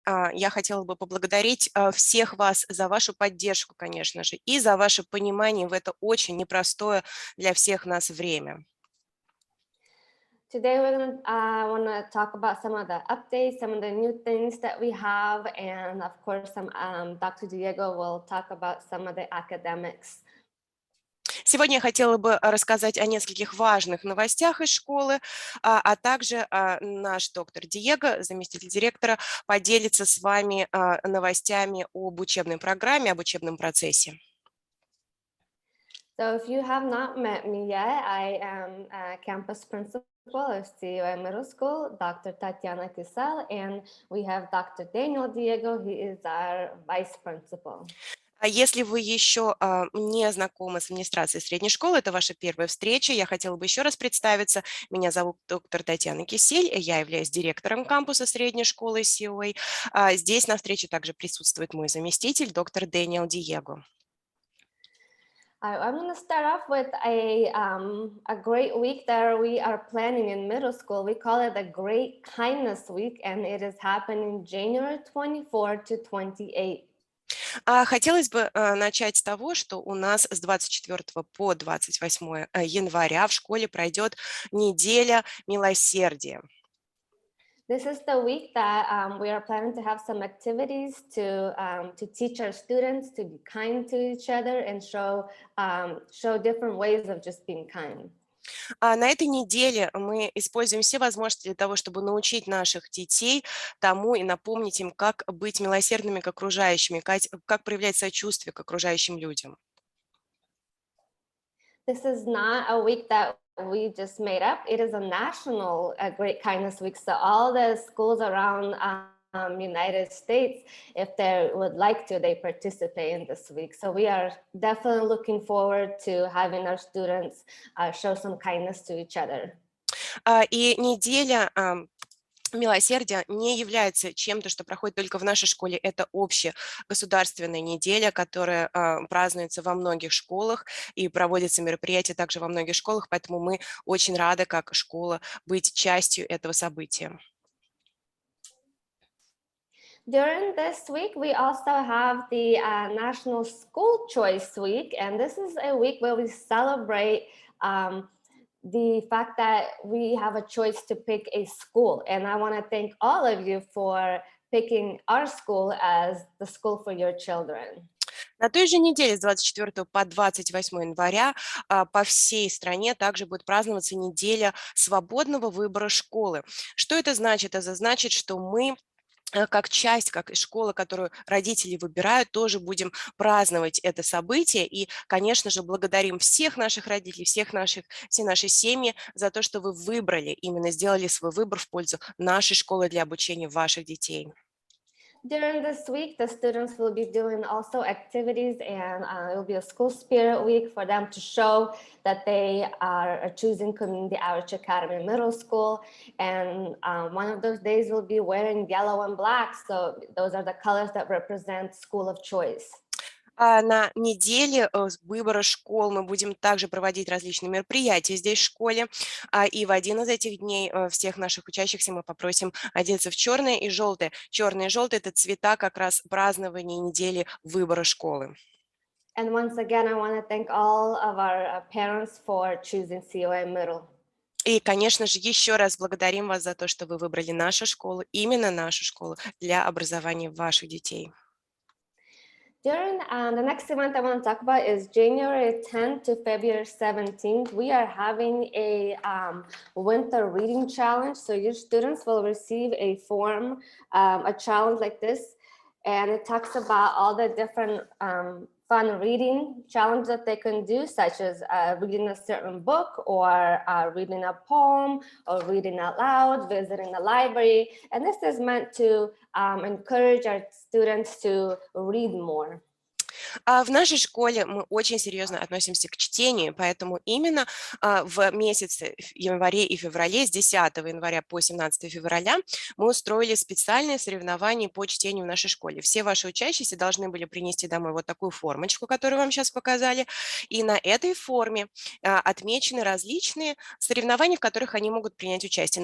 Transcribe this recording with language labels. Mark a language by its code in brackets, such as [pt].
[ru] я хотела бы поблагодарить всех вас за вашу поддержку, конечно же, и за ваше понимание в это очень непростое для всех нас время. [en] Today we're going to want to talk about some of the updates, some of the new things that we have, and of course, Dr. Diego will talk about some of the academics. [ru] Сегодня я хотела бы рассказать о нескольких важных новостях из школы, а также наш доктор Диего, заместитель директора, поделится с вами новостями об учебной программе, об учебном процессе. [en] So if you have not met me yet, I am a campus principal of COA Middle School, Dr. Tatiana Kisel, and we have Dr. Daniel Diego, he is our vice principal. [ru] Если вы еще не знакомы с администрацией средней школы, это ваша первая встреча, я хотела бы еще раз представиться. Меня зовут доктор Татьяна Кисель, я являюсь директором кампуса средней школы COA. Здесь на встрече также присутствует мой заместитель, доктор Дэниел Диего. [en] I'm going to start off with a great week that we are planning in middle school. We call it the Great Kindness Week, and it is happening January 24 to 28. [ru] Хотелось бы начать с того, что у нас с 24 по 28 января в школе пройдет неделя милосердия. [en] This is the week that we are planning to have some activities to teach our students to be kind to each other and show different ways of just being kind. [ru] На этой неделе мы используем все возможности для того, чтобы научить наших детей тому и напомнить им, как быть милосердными к окружающим, как проявлять сочувствие к окружающим людям. [en] This is not a week that we just made up. It is a national Great Kindness Week. So all the schools around United States, if they would like to, they participate in this week. So we are definitely looking forward to having our students show some kindness to each other. [ru] И неделя милосердия не является чем-то, что проходит только в нашей школе. Это общая государственная неделя, которая празднуется во многих школах и проводятся мероприятия также во многих школах, поэтому мы очень рады, как школа, быть частью этого события. [en] During this week, we also have the National School Choice Week, and this is a week where we celebrate the fact that we have a choice to pick a school. And I want to thank all of you for picking our school as the school for your children. [ru] На той же неделе с 24 по 28 января по всей стране также будет праздноваться неделя свободного выбора школы. Что это значит? Это значит, что мы как часть, как школа, которую родители выбирают, тоже будем праздновать это событие. И, конечно же, благодарим всех наших родителей, все наши семьи за то, что вы выбрали, именно сделали свой выбор в пользу нашей школы для обучения ваших детей. [en] During this week, the students will be doing also activities, and it will be a school spirit week for them to show that they are choosing Community Outreach Academy Middle School. And one of those days will be wearing yellow and black. So those are the colors that represent school of choice. [ru] На неделе выбора школ мы будем также проводить различные мероприятия здесь в школе. И в один из этих дней всех наших учащихся мы попросим одеться в черное и желтое. Черное и желтое – это цвета как раз празднования недели выбора школы. [en] And once again, I want to thank all of our parents for choosing COA Middle. [ru] И, конечно же, еще раз благодарим вас за то, что вы выбрали нашу школу, именно нашу школу для образования ваших детей. [en] During the next event I want to talk about is January 10th to February 17th. We are having a winter reading challenge. So your students will receive a form, a challenge like this, and it talks about all the different fun reading challenges that they can do, such as reading a certain book or reading a poem or reading out loud, visiting the library. And this is meant to encourage our students to read more. [ru] В нашей школе мы очень серьезно относимся к чтению, поэтому именно в месяце январе и феврале, с 10 января по 17 февраля, мы устроили специальные соревнования по чтению в нашей школе. Все ваши учащиеся должны были принести домой вот такую формочку, которую вам сейчас показали, и на этой форме отмечены различные соревнования, в которых они могут принять участие.